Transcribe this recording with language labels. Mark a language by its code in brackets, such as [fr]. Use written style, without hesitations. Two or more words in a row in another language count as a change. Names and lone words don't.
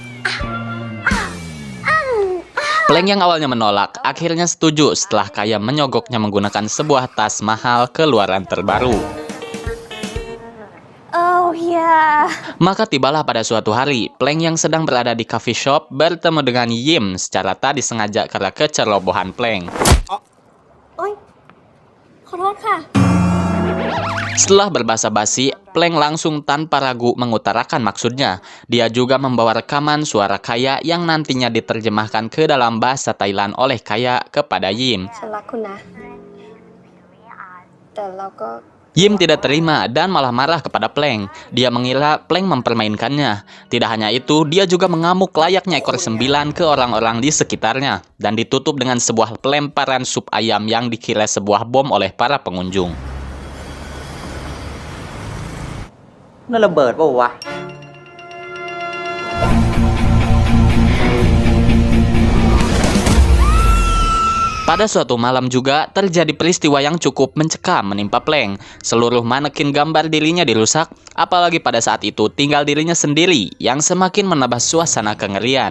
[id] Pleng yang awalnya menolak, akhirnya setuju setelah Kaya menyogoknya menggunakan sebuah tas mahal keluaran terbaru. [en] Oh yeah. [id] Maka tibalah pada suatu hari, Pleng yang sedang berada di [en] coffee shop [id] bertemu dengan Yim secara tak disengaja karena kecerobohan Pleng. [th] Oi, ขอโทษค่ะ [id] Setelah berbasa-basi, Pleng langsung tanpa ragu mengutarakan maksudnya. Dia juga membawa rekaman suara Kaya yang nantinya diterjemahkan ke dalam bahasa Thailand oleh Kaya kepada Yim. [th] ฉันรักคุณนะ แต่เราก็ [id] Yim tidak terima dan malah marah kepada Pleng. Dia mengira Pleng mempermainkannya. Tidak hanya itu, dia juga mengamuk layaknya ekor 9 ke orang-orang di sekitarnya. Dan ditutup dengan sebuah pelemparan sup ayam yang dikira sebuah bom oleh para pengunjung. [th] นั่นระเบิดป่าววะ [id] Pada suatu malam juga terjadi peristiwa yang cukup mencekam menimpa Pleng. Seluruh manekin gambar dirinya dirusak, apalagi pada saat itu tinggal dirinya sendiri yang semakin menambah suasana kengerian.